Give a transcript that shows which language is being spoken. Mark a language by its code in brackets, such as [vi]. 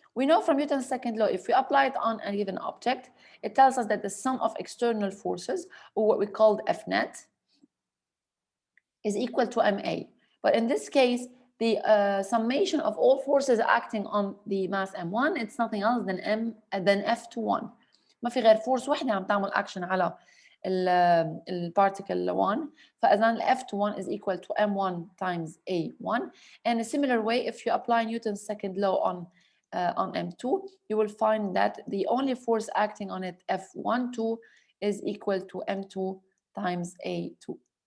[en] We know from Newton's second law, if we apply it on a given object, it tells us that the sum of external forces, or what we call F net, is equal to MA. But in this case, the summation of all forces acting on the mass M1, it's nothing else than F21, [ar] ما في غير فورس وحده عم تعمل اكشن على البارتيكل 1. فاذا [en] F21 is equal to m1 times a1. And a similar way, if you apply Newton's second law on m2, you will find that the only force acting on it, F12, is equal to m2 times a2.